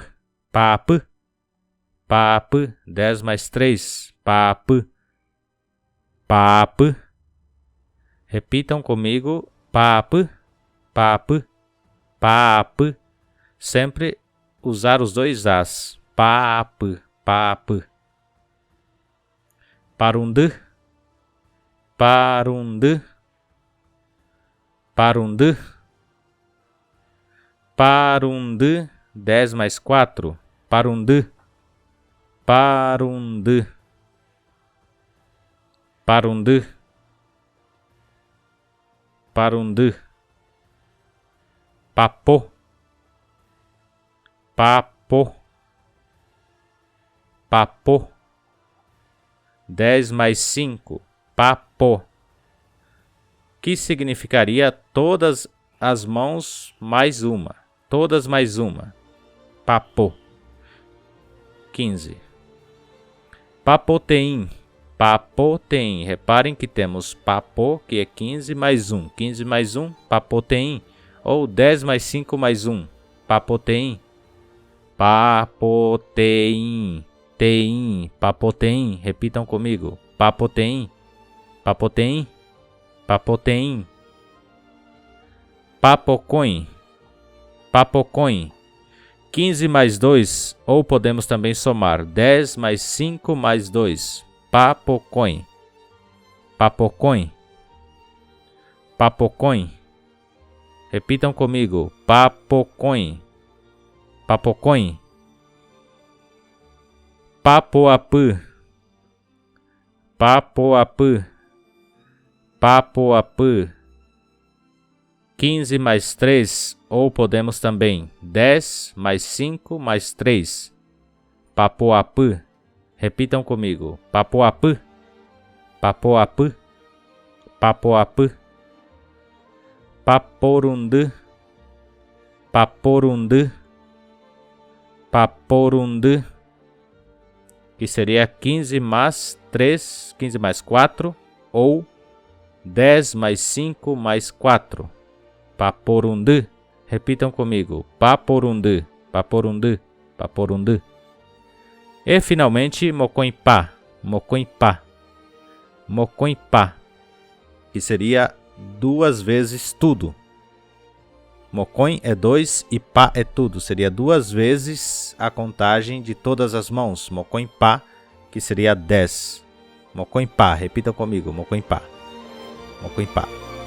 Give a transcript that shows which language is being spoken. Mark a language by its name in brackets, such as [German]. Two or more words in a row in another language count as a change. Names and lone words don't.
[Tupí] Paapã, paapã, 10 mais 3, paapã, paapã. [Portuguese] Repitam comigo, [Tupí] paapã, paapã, paapã. [Portuguese] Sempre usar os dois as, [Tupí] paapã, paapã. Parundã, parundã, parundã, parundã. [Portuguese] 10 mais 4, [Tupí] parundã, parundã, Parundu. Parundu. Papo. Papo. Papo. [Portuguese] 10 mais 5. Papo. Que significaria todas as mãos mais uma. Todas mais uma. Papo. 15. [Tupí] Papoteim. Papoteim. [Portuguese] Reparem que temos papo, que é 15 mais 1. 15 mais 1, papoteim. Ou 10 mais 5 mais 1. [Tupí] Papoteim. Papoteim. Teim. Papoteim. [Portuguese] Repitam comigo. [Tupí] Papoteim. Papoteim. Papoteim. Papocoim. Papocoim. [Portuguese] 15 mais 2, ou podemos também somar 10 mais 5 mais 2. [Tupí] Papocoim. Papocoim. [Portuguese] Papocoim. Repitam comigo. [Tupí] Papocoim. Papocoim. Papoapã. Papoapã. Papoapã. [Portuguese] 15 mais 3, ou podemos também 10 mais 5 mais 3. Papoapã. Repitam comigo. [Tupí] Papoapã. Papoapã. Papoapã. Paporundu. Paporundu. Paporundu. [Portuguese] Que seria 15 mais 3, 15 mais 4, ou 10 mais 5 mais 4. Paporundu. Repitam comigo. [Tupí] Paporundu. Paporundu. Paporundu. [Portuguese] E finalmente, [Tupí] Mocoipá. Mocoipá. Mocoipá. [Portuguese] Que seria 2 vezes tudo. Mocoim é 2 e pá é tudo. Seria 2 vezes a contagem de todas as mãos. Mocoipá, que seria 10. Mocoipá. Repitam comigo. [Tupí] Mocoipá. Mocoipá.